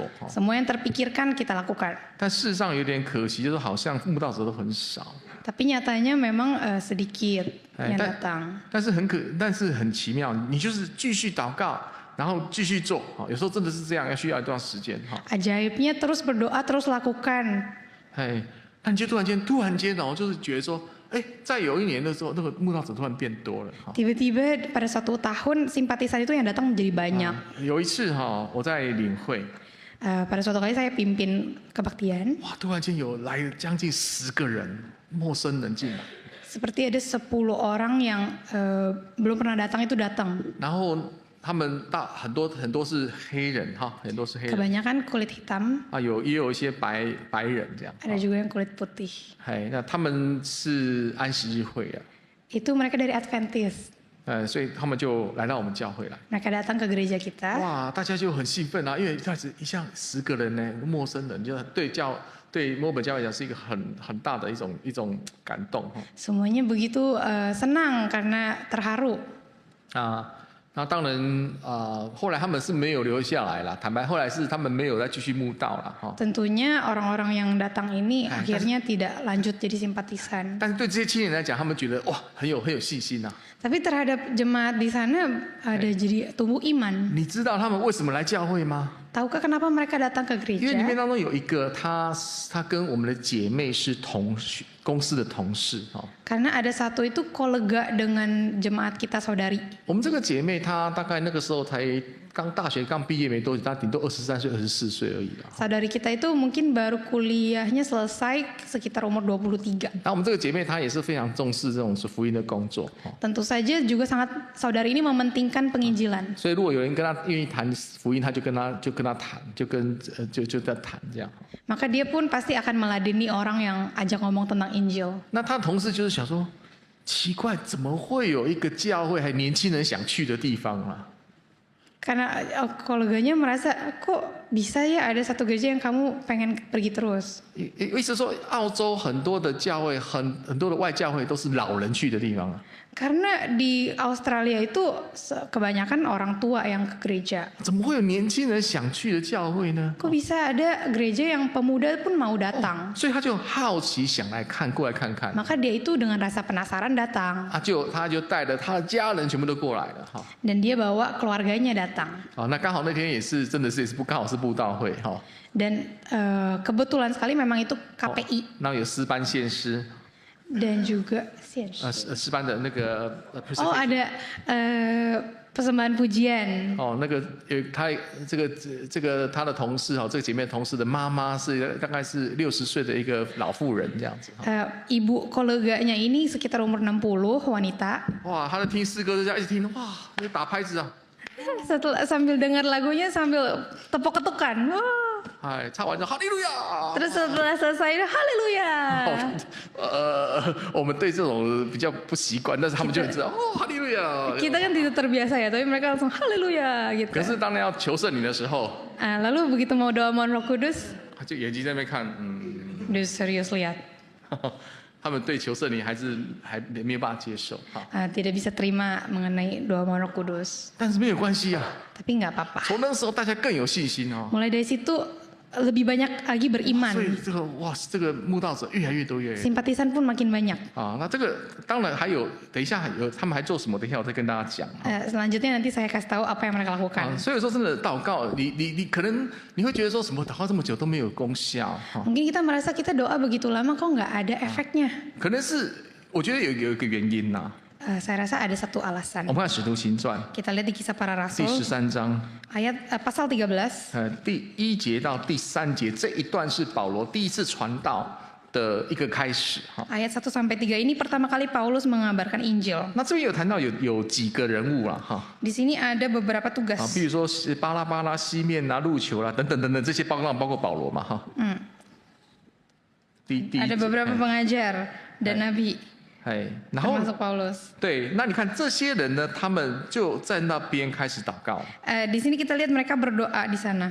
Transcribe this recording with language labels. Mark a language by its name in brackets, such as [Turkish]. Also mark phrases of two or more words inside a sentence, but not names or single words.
[Indonesian] Semua yang terpikirkan kita lakukan. [Chinese] 但事实上有点可惜，就是好像慕道者都很少。 [Indonesian] Tapi nyatanya memang sedikit yang datang. [Chinese] 但是很奇妙，你就是继续祷告，然后继续做。有时候真的是这样，需要一段时间。 [Indonesian] Ajaibnya terus berdoa, terus lakukan. [Chinese] 那你就突然间就是觉得说，在有一年的时候，那个慕道者突然变多了。 [Indonesian] Tiba-tiba pada suatu tahun simpatisan itu yang datang menjadi banyak. [Chinese] 有一次我在领会， [Indonesian] Pada suatu kali saya pimpin kebaktian. [Chinese] 哇，突然间有来了将近10个人，陌生人进来。 [Indonesian] Seperti ada 10 orang yang belum pernah datang itu datang. [Chinese] 然后他们很多是黑人很多是黑人。 [Indonesian] Kebanyakan kulit hitam. [Chinese] 也有一些白人这样。 [Indonesian] Ada juga yang kulit putih. [Chinese] 那他们是安息日会啊。 [Indonesian] Itu mereka dari Adventist. [Chinese] 所以他们就来到我们教会来。 [Indonesian] Mereka datang ke gereja kita. [Chinese] 哇，大家就很兴奋啊，因为一开始一下10个人呢，陌生人，就对墨本教会来讲是一个很大的一种感动。 [Indonesian] Semuanya begitu senang karena terharu. [Chinese] 那当然后来他们是没有留下来啦，坦白后来是他们没有再继续慕道啦。 [Indonesian] Tentunya orang-orang yang datang ini akhirnya tidak lanjut jadi simpatisan. [Chinese] 但是对这些青年来讲，他们觉得哇很有信心啊。 [Indonesian] Tapi terhadap jemaat di sana ada jadi tumbuh iman. [Chinese] 你知道他们为什么来教会吗？ [Indonesian] Tahukah kenapa mereka datang ke [Chinese] 因为里面 [Indonesian] gereja? [Chinese] 当中有一个他跟我们的姐妹是公司的同事。 [Indonesian] Karena ada satu itu kolega dengan jemaat kita saudari. [Chinese] 我们这个姐妹她大概那个时候才大学刚毕业没多久，她顶多23岁24岁而已啦。 [Indonesian] Saudari kita itu mungkin baru kuliahnya selesai sekitar umur 23. [Chinese] 那我们这个姐妹她也是非常重视这种福音的工作。 [Indonesian] Tentu saja juga sangat saudari ini mementingkan penginjilan. [Chinese] 所以如果有人跟她愿意谈福音，她就跟她谈，就在谈这样。 [Indonesian] Maka dia pun pasti akan meladeni orang yang ajak ngomong tentang Injil. [Chinese] 那她的同事就是想说，奇怪，怎么会有一个教会还年轻人想去的地方啊？ [Indonesian] Karena koleganya merasa kok bisa ya ada satu gereja yang kamu pengen pergi terus. [Chinese] 意思说，澳洲很多的教会，很多的外教会都是老人去的地方啊。 [Indonesian] Karena di Australia itu kebanyakan orang tua yang ke gereja. [Chinese] 怎么会有年轻人想去的教会呢？ [Indonesian] Kok bisa ada gereja yang pemuda pun mau datang? [Chinese] 所以他就好奇想来看，过来看看。 [Indonesian] Maka dia itu dengan rasa penasaran datang. [Chinese] 他就带着他的家人全部都过来了哈。 [Indonesian] Dan dia bawa keluarganya datang. [Chinese] 那刚好那天也是真的是刚好是布道会哈。 [Indonesian] Dan kebetulan sekali memang itu KPI. [Chinese] 然后有诗班献诗。 [Indonesian] Dan juga [Chinese] 诗班的那个 [Indonesian] Oh ada persembahan pujian. [Chinese] 那个他这个他的同事这个姐妹同事的妈妈是大概是60岁的一个老妇人这样子。 [Indonesian] Ibu koleganya ini sekitar umur 60 wanita. [Chinese] 哇，他在听诗歌就这样一直听，哇，就打拍子啊。 [Indonesian] Setelah sambil dengar lagunya sambil tepuk-ketukan. Wah. [Chinese] 唱完就哈利路亚。 [Indonesian] Terus setelah selesai haleluya. [Chinese] 我们对这种比较不习惯，但是他们就知道哈利路亚。 [Indonesian] Kita kan tidak terbiasa ya, tapi mereka langsung haleluya gitu. [Chinese] 可是当然要求圣灵的时候， [Indonesian] Lalu begitu mau doa mohon Roh Kudus, [Chinese] 他就眼睛在那边看， [Indonesian] dia serius lihat. [Chinese] 他们对求圣灵还没有办法接受哈。 [Indonesian] Tidak bisa terima mengenai doa mohon Roh Kudus. [Chinese] 但是没有关系啊， [Indonesian] Tapi nggak apa-apa. [Chinese] 从那时候大家更有信心哦。 [Indonesian] Mulai dari situ lebih banyak lagi [Chinese] 所以 [Indonesian] beriman. [Chinese] 这个慕道者越来越多，越来越多。 [Indonesian] Simpatisan pun makin banyak. [Chinese] 那这个当然还有，等一下他们还做什么？等一下我再跟大家讲。 [Indonesian] Selanjutnya nanti saya kasih tahu apa yang mereka lakukan. [Chinese] 所以说真的祷告，你可能你会觉得说什么祷告这么久都没有功效哈。 [Indonesian] Mungkin kita merasa kita doa begitu lama kok nggak ada efeknya. [Chinese] 可能是我觉得有一个原因呐。 [Indonesian] Saya rasa ada satu alasan. [Chinese] 我们看《使徒行传》 [Indonesian] Kita lihat di Kisah Para [Chinese] 第 [Indonesian] Rasul [Chinese] 13章。 [Indonesian] ayat pasal 13. [Chinese] 第1节到第3节这一段是保罗第一次传道的一个开始哈。 [Indonesian] Ayat 1 sampai 3 ini pertama kali Paulus mengabarkan Injil. [Chinese] 那这边有谈到有几个人物啦哈。 [Indonesian] Di sini ada beberapa tugas. [Chinese] 比如说巴拉巴拉、西面啊、路球啦等等这些包括保罗嘛哈。 [Indonesian] Ada beberapa pengajar dan nabi. [Chinese] 然后 [Indonesian] termasuk Paulus. [Chinese] 对，那你看这些人呢，他们就在那边开始祷告。 [Indonesian] Di sini kita lihat mereka berdoa di sana.